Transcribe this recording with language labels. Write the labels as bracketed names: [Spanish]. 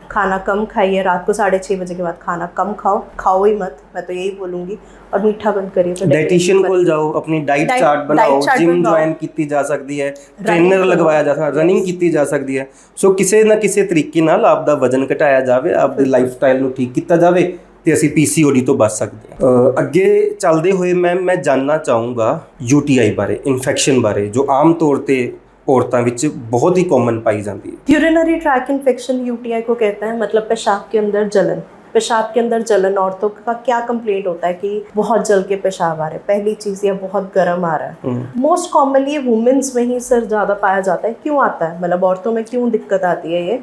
[Hindi] खाना कम खाइए, रात को 6:30 बजे के बाद खाना कम खाओ ही मत, मैं तो यही बोलूँगी, और मीठा बंद करिए। तो डाइटिशियन को जाओ, अपनी डाइट चार्ट बनाओ, जिम ज्वाइन की जा सकती है, ट्रेनर लगवाया जा सकता, रनिंग की जा सकती है। [Punjabi] सो किसी ना किसी तरीके नाल आपदा वजन घटाया जाए, आपदी लाइफस्टाइल ਨੂੰ ठीक किया जाए ਤੇ ਅਸੀਂ ਪੀਸੀਓਡੀ ਤੋਂ ਬਚ ਸਕਦੇ ਹਾਂ। ਅੱਗੇ ਚੱਲਦੇ ਹੋਏ ਮੈਂ ਜਾਨਣਾ ਚਾਹੂੰਗਾ यूटीआई ਬਾਰੇ, ਇਨਫੈਕਸ਼ਨ ਬਾਰੇ, ਜੋ ਆਮ ਤੌਰ ਤੇ औरतों ਵਿੱਚ [Hindi] बहुत ही कॉमन पाई जाती है। यूरिनरी ट्रैक इन्फेक्शन यूटीआई को कहते हैं, मतलब पेशाब के अंदर जलन। पेशाब के अंदर जलन, औरतों का क्या कंप्लेंट होता है कि बहुत जल के पेशाब आ रहा है, पहली चीज़, या बहुत गर्म आ रहा है। मोस्ट कॉमनली ये वुमेन्स में ही सर ज़्यादा पाया जाता है। क्यों आता है, मतलब औरतों में क्यों दिक्कत आती है ये?